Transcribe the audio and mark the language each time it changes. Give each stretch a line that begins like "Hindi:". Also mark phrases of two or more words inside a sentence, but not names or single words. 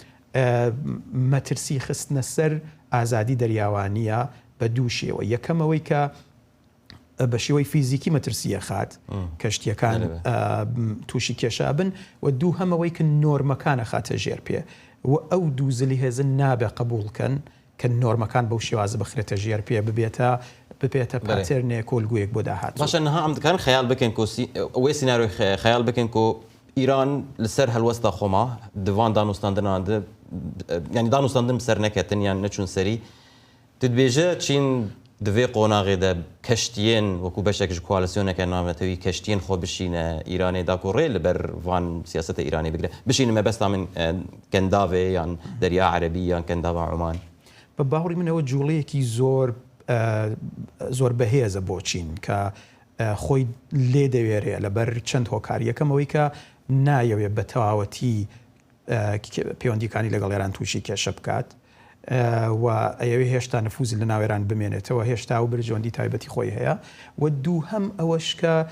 Central Kurdish: مەترسی خستنە سەر ئازادی دەریاوانیە بە دوو شێوە یەکەمەوەی کە بە شێوەی فیزیکی مەترسیە خات کەشتیەکان تووشی کێشا بن و دوو هەمەوەی کە نۆرمەکانە خاتە ژێر پێ و ئەو دوو زلی هێزن نابێ قبولکەن کە نۆرمەکان بەو شێوازە بخرێتە ژێر پێ ببێتە پاتێرنێ کۆلگویەک بۆ داهات
Kurdish: باشە نەها ئەم دەکان خەیاڵ بکەن ئەوەی سیناریۆی خەیاڵ بکەن کۆ ئیران لەسەر هەلوەستا خۆما دڤان دانوستاندنا ینی دانوستاندن سەر نەکەتن یان نەچوون سەری دەبێژە چین divê qonağê de keştiyên wekû beşek ji koalisyoneke nametewî keştiyên xwe bişîne Îranê da ku rê li ber van siyaseta Îranê bigire bişîne mebesta min kendavê yan Derya Erebî yan kendava Oman
Central Kurdish: بە باوەڕی منەوە جوڵەیەکی زۆر بەهێزە بۆ چین کە خۆی لێ دەوێرێ لەبەر چەند هۆکاریەکەمەوەی کە نایەوێت بە تەواوەتی پەیوەندیەکانی لەگەڵ ئێران تووشی کێشە بکات و ئەوێ هێشتا نفوزی لە ناوێران بمێنێتەوە هێشتا و برژەوەندی تایبەتی خۆی هەیە و دوو هەم ئەوەش کە